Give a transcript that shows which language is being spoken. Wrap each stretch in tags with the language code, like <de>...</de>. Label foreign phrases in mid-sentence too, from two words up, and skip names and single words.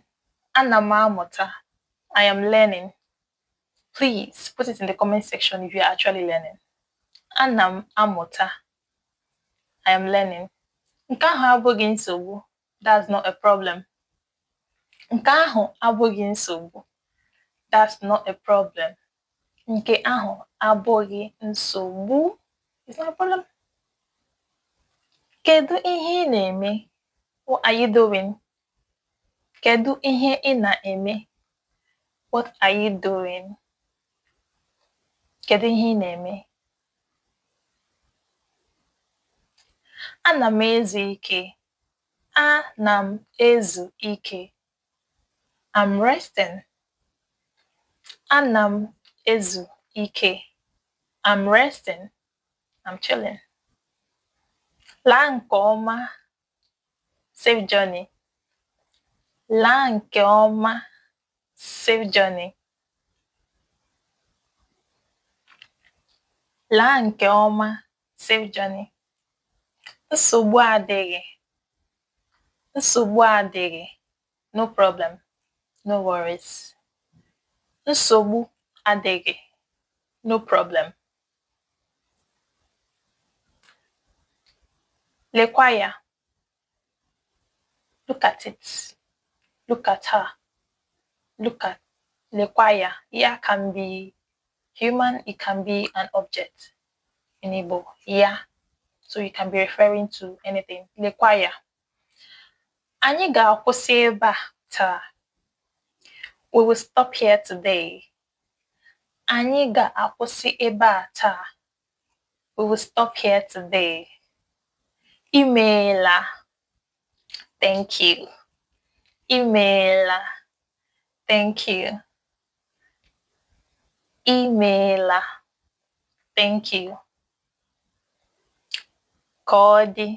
<ig>Ana m amụta.</ig> <en>I am learning. Please put it in the comment section if you are actually learning.</en> <ig>Ana m amụta.</ig> <en>I am learning.</en> <ig>Nke ahụ abụghị nsogbu.</ig> <en>That's not a problem.</en> <ig>Nke ahụ abụghị nsogbu.</ig> <en>That's not a problem.</en> <ig>Nke ahụ abụghị nsogbu.</ig> <en>It's not a problem.</en> <ig>Kedu ihe ị na-eme?</ig> <en>What are you doing?</en> <ig>Kedu ihe ị na-eme?</ig> <en>What are you doing?</en> <ig>Kedu ihe ị na-eme? Ana m ezu ike. Ana m ezu ike.</ig> <en>I'm resting.</en> <ig>Ana m ezu ike.</ig> <en>I'm resting. I'm chilling.</en> <ig>Laa nke ọma.</ig> <en>Safe journey.</en> <ig>Laa nke ọma.</ig> <en>Safe journey.</en> <ig>Laa nke ọma.</ig> <en>Safe journey.</en> <ig>Nsogbu adịghị. Nsogbu adịghị.</ig> <en>No problem. No worries.</en> <ig>Nsogbu adịghị.</ig> <en>No problem.</en> <ig>Lekwa ya.</ig> <en>Look at it. Look at her. Look at.</en> <ig>Lekwa ya.</ig> <en>Ya can be human. It can be an object in Igbo.</en> <ig>Ya.</ig> <en>So you can be referring to anything.</en> <ig>Lekwa ya. Anyị ga-akwụsị ebe a taa.</ig> <en>We will stop here today.</en> <ig>Anyị ga-akwụsị ebe a taa.</ig> <en>We will stop here today. Imeela. Thank you. Imeela. Thank you. Imeela. Thank you. Kodi.</en>